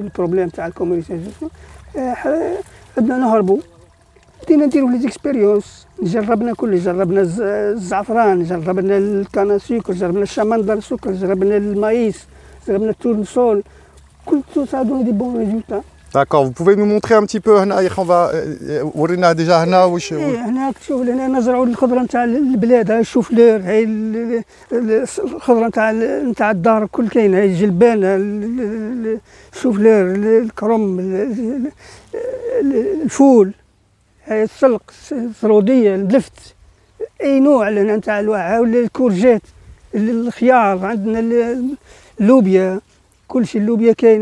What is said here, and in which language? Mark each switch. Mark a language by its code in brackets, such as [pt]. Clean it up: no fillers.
[ar] البروبليم تاع الكوميرسياليزاسيون عندنا نهربوا، بدينا نديرو لي زيكسبيريونس، جربنا كل، جربنا الزعفران، جربنا الكانا سكر، جربنا الشمندر السكر، جربنا المايس، جربنا التورنسول، كل [fr] ça a donné des bons résultats. D'accord, vous pouvez nous montrer un petit peu هنا on va [ar] ورينا ديجا هنا واش هنا تشوف هنا نزرعوا الخضره نتاع البلاد، هاي الشوفلير، هاي الخضره نتاع الدار كل كاين، هاي الجلبان، الشوفلير، الكرم، الفول، السلق، السروديه، اللفت، اي نوع لهنا نتاع الواحد، ولا الكورجات، الخيار، عندنا اللوبيا، كلشي اللوبيا كاين.